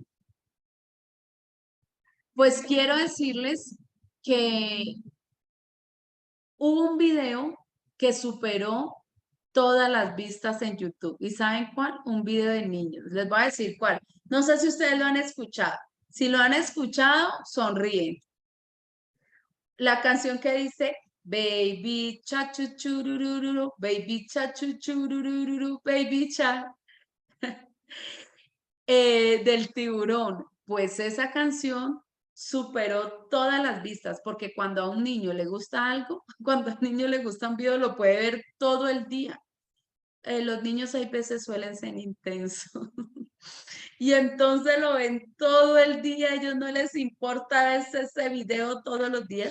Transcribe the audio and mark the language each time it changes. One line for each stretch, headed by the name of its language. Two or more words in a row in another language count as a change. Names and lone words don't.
Spanish: Pues quiero decirles que hubo un video que superó todas las vistas en YouTube. ¿Y saben cuál? Un video de niños. Les voy a decir cuál. No sé si ustedes lo han escuchado. Si lo han escuchado, sonríen. La canción que dice Baby cha chu churururu, baby cha chu churururu, baby cha del tiburón. Pues esa canción superó todas las vistas, porque cuando a un niño le gusta algo, cuando a un niño le gusta un video, lo puede ver todo el día. Los niños hay veces suelen ser intensos y entonces lo ven todo el día, a ellos no les importa ese video todos los días.